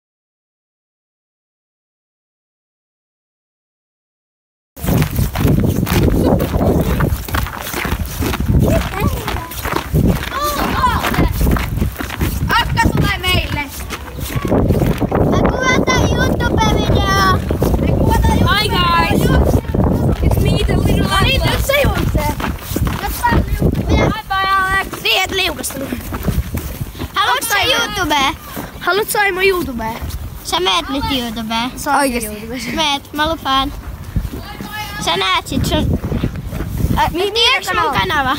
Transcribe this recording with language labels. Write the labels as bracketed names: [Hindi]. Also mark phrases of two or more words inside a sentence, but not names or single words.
[Finnish] Akka tulee meille! Mä kuvataan YouTube-videoa. [English] Hi guys! It's me, the little Alex. [Finnish] Nyt se juoksee! [English] Bye bye [Finnish] Alex! Niin, et liukasta. Haluatko sä YouTubeen? Haluat sä mun YouTubeen? Sä meet nyt YouTubeen. Oikeesti. Meet, mä lupaan. Sä näet sit sun... Tiedätkö mun kanava?